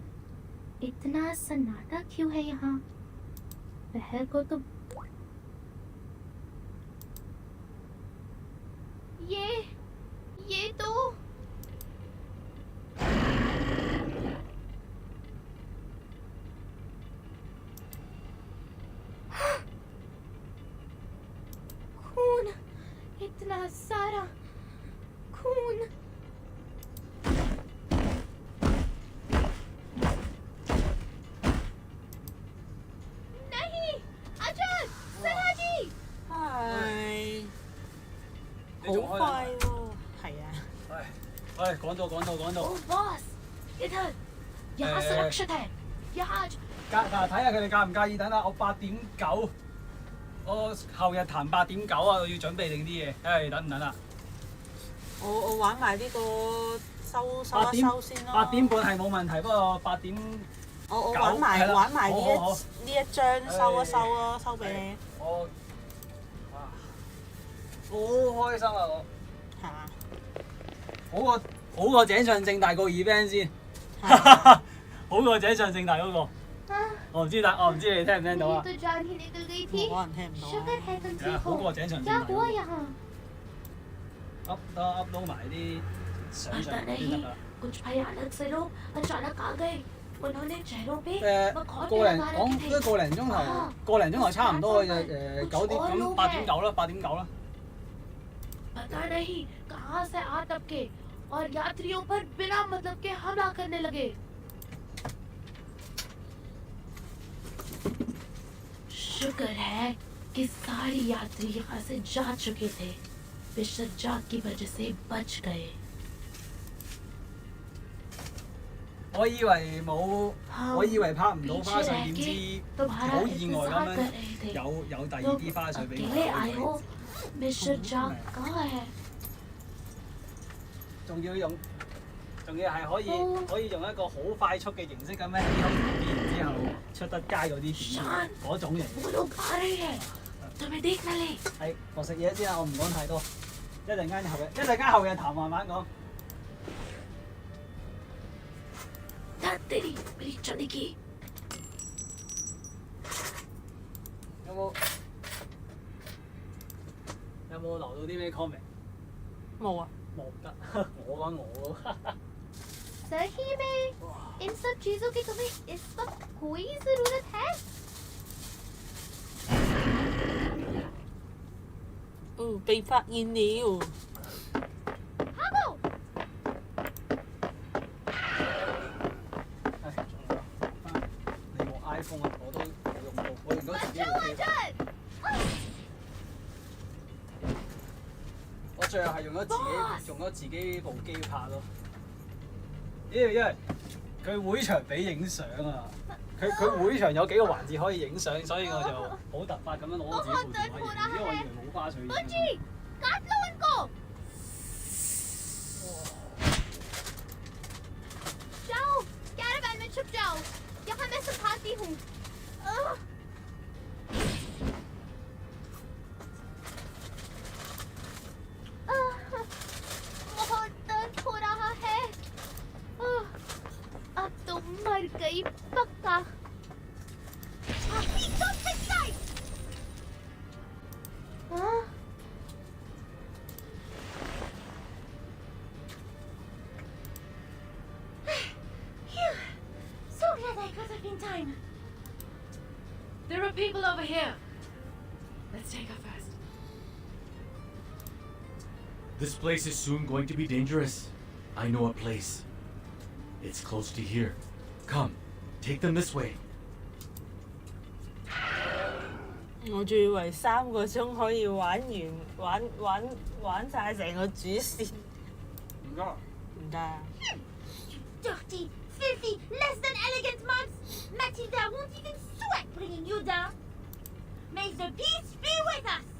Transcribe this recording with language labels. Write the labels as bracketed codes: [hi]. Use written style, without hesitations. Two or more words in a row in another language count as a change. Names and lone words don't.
[hi] इतना सन्नाटा क्यों है यहाँ? पहर को तो ये तो खून, इतना सारा खून। नहीं, अजय, सना जी। [yue] 係好快喎，係啊。喂，趕到。 [en] Oh boss, [hi] इधर यहाँ सुरक्षित है यहाँ [yue] 睇下佢哋介唔介意等下我8.9，我後日談8.9啊，我要準備定啲嘢，等唔等啊？我玩埋呢個收一收先咯。 8點半係冇問題，不過8點我玩埋呢一張收一收咯，收俾你。我好開心啊！我係嘛？好過井上正大個 event 先，好過井上正大嗰個。我唔知你聽唔聽到啊？ [hi] तो जान ही निकल गई थी। [yue] 可能聽唔到。 [hi] शुक्र है तुम ठीक [yue] 好 [hi] हो। [yue] 過井上正 [hi] क्या [yue] 大。 [hi] हुआ यहाँ? [yue] upload 埋啲相上 [hi] पता [yue] 先 [hi] नहीं [yue] 得㗎。 [hi] कुछ भयानक से लोग अचानक आ गए उन्होंने चेहरों पे [yue] 個零講都個零鐘頭差唔多嘅啫，9點咁8.9啦。 [hi] पता नहीं कहाँ से आ टपके और यात्रियों पर बिना मतलब के हमला करने लगे। शुक्र है कि सारे यात्री यहाँ से जा चुके थे, वे सज्जा की वजह से बच गए। [yue] 我以為拍唔到花絮，點知好意外咁樣有第二啲花絮俾我。 [hi] मिस्टर जाक कहाँ है? [yue] 仲要係可以用一個好快速嘅形式咁樣起好條片，然之後出得街嗰啲片嗰種型。 [hi] वो लोग आ रहे हैं, तुम्हें देख न ले। [yue] 係，我食嘢先啊，我唔講太多，一陣間後日談慢慢講。 [hi] तेरी मेरी चली की [yue] 有冇留到啲咩 comment？冇啊，冇得，我講我。 [hi] सही में इन सब चीजों की तुम्हें इस वक्त कोई जरूरत है? [yue] 被發現了。你部 iPhone 啊，我都冇用到，我用咗自己部機。我最後係用咗自己部機拍咯。因為佢會場俾影相啊，佢會場有幾個環節可以影相，所以我就好突發咁樣攞自己部電話影，因為我以為冇花絮影。 [hi] काट लो इनको। जाओ, कैरावैन में छुप जाओ। यहाँ मैं संभालती हूँ। बहुत दर्द हो रहा है। अब तो मर गई पक्का। [en] So glad I got up in time. There are people over here. Let's take her first. This place is soon going to be dangerous. I know a place. It's close to here. Come, take them this way. [yue] 我仲以為3個鐘可以玩晒成個主線。唔得。 [en] Dirty, filthy, less than elegant mobs! Matilda won't even sweat bringing you down! May the peace be with us!